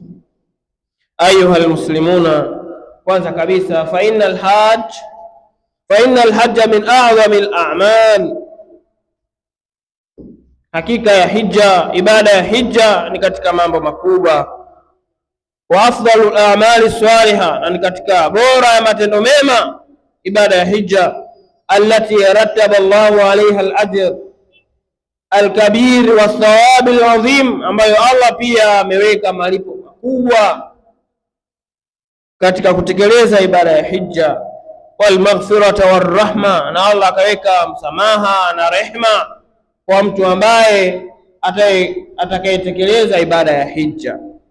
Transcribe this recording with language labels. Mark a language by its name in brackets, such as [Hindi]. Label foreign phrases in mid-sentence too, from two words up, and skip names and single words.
[Arabic] أيها المسلمون, [Swahili] kwanza kabisa [Arabic] فإن الحج من أعظم الأعمال, [Swahili] hakika ya hija, ibada ya hija ni katika mambo makubwa. [Arabic] وأفضل الأعمال الصالحة, [Swahili] na ni katika bora ya matendo mema ibada ya hija, [Arabic] التي رتب الله عليها الأجر الكبير والثواب العظيم, [Swahili] ambayo Allah pia ameweka malipo makubwa katika kutekeleza ibada ya hija. [Arabic] والمغفرة والرحمة, [Swahili] na Allah akaweka msamaha na rehma kwa mtu ambaye atakayetekeleza ibada ya hija.